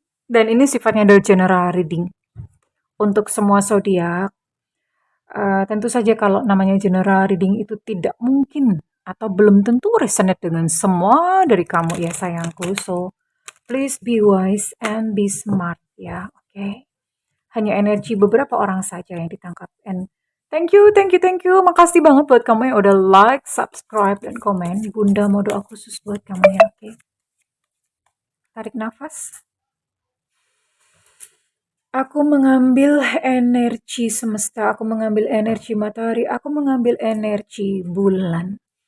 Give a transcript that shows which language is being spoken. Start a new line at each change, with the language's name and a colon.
Indonesian: Dan ini sifatnya adalah general reading untuk semua zodiak. Tentu saja kalau namanya general reading itu tidak mungkin atau belum tentu resonate dengan semua dari kamu ya sayangku.
English: So, please be wise and be smart ya, oke?
Indonesian: Hanya energi beberapa orang saja yang ditangkap.
English: And thank you.
Indonesian: Makasih banget buat kamu yang udah like, subscribe, dan komen. Bunda mau doa khusus buat kamu ya, oke? Tarik nafas. Aku mengambil energi semesta, aku mengambil energi matahari, aku mengambil energi bulan.